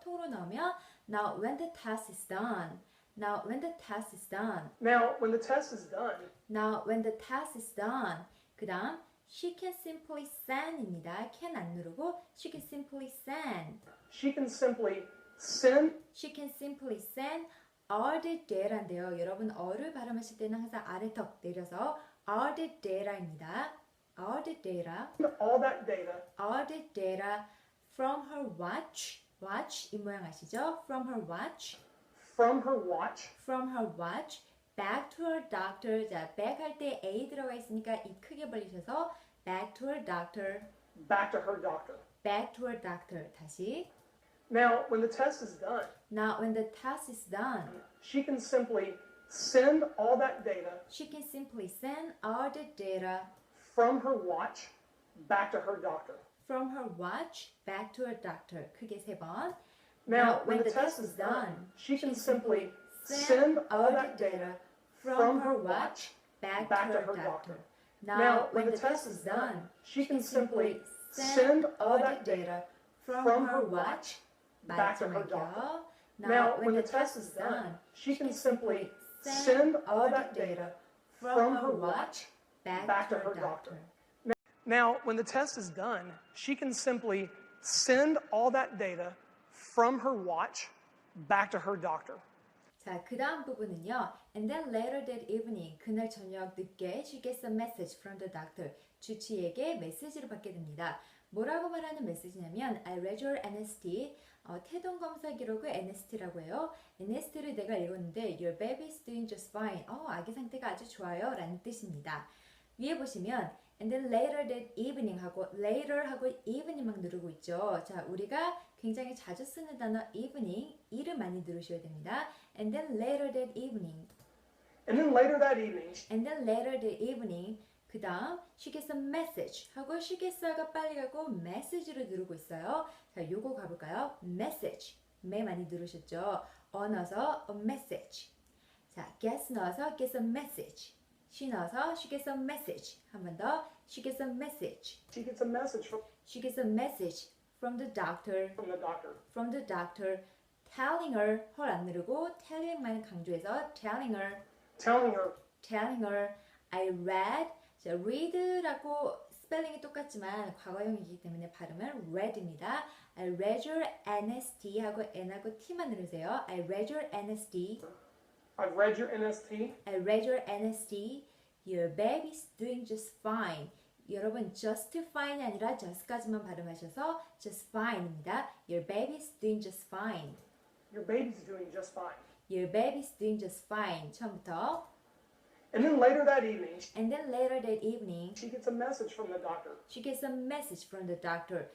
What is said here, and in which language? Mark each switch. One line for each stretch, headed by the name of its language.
Korean: 통으로 넣으면
English: Now when the test is done. Now when the test is done. Now, when the test is done, Now when the test is done.
Korean: 그 다음
English: she can simply send입니다. can
Korean: 안 누르고
English: she can simply send. she can simply send She can simply send all the data인데요.
Korean: 여러분 어를 발음하실 때는 항상 아래턱 내려서
English: all the data
Korean: 입니다.
English: all the data, all that data all the data from her watch.
Korean: watch 이 모양 아시죠?
English: from her watch. from her watch from her watch back to her doctor.
Korean: 자, back 할 때 A 들어가 있으니까 이 크게 벌리셔서
English: back to her doctor. back to her doctor. back to her doctor.
Korean: 다시.
English: Now, when the test is done, Now when the test is done, she can simply send all that data she can simply send all the data from her watch back to her doctor. from her watch back to her doctor.
Korean: 크게 세 번.
English: Now, when the test is done, she can simply send all that data from her watch back to her doctor. Now, when the test is done, she can simply send all that data from her watch back to her doctor. Now, when the test is done, she can simply send all that data from her watch back to her doctor. Now, when the test is done, she can simply send all that data from her watch back to her doctor.
Korean: 자, 그 다음 부분은요.
English: And then later that evening,
Korean: 그날 저녁 늦게
English: she gets a message from the doctor.
Korean: 주치의에게 메시지를 받게 됩니다. 뭐라고 말하는 메시지냐면
English: I read your NST,
Korean: 태동 검사 기록을 NST라고 해요. NST를 내가 읽었는데
English: Your baby is doing just fine.
Korean: 아기 상태가 아주 좋아요 라는 뜻입니다. 위에 보시면
English: And then later that evening
Korean: 하고 later 하고 evening 막 누르고 있죠. 자, 우리가 굉장히 자주 쓰는 단어 evening, 이를 많이 누르셔야 됩니다.
English: And then later that evening. And then later that evening, And then later that evening.
Korean: 그 다음
English: she gets a message
Korean: 하고 she gets가 빨리 가고 message를 누르고 있어요. 자, 요거 가볼까요? message. 매 많이 누르셨죠? 넣어서 a message. 자, gets 넣어서 gets a message.
English: she 넣어서 she gets a message.
Korean: 한 번 더.
English: she gets a message. she gets a message She gets a message from the doctor. from the doctor. From the doctor. telling her.
Korean: 헐 안 누르고 telling만 강조해서 telling her.
English: telling her I read.
Korean: 자, read라고 스펠링이 똑같지만 과거형이기 때문에 발음은 read입니다.
English: I read your NST
Korean: 하고 N하고 T만 누르세요.
English: I read your NST. I've read your NST. I read your NST. Your baby's doing just fine.
Korean: 여러분 just fine이 아니라 just까지만 발음하셔서 just fine입니다.
English: Your baby's doing just fine. Your baby's doing just fine. Your baby's doing just fine.
Korean: 처음부터.
English: And then later that evening, And then later that evening, she gets a message from the doctor. she gets a message from the doctor.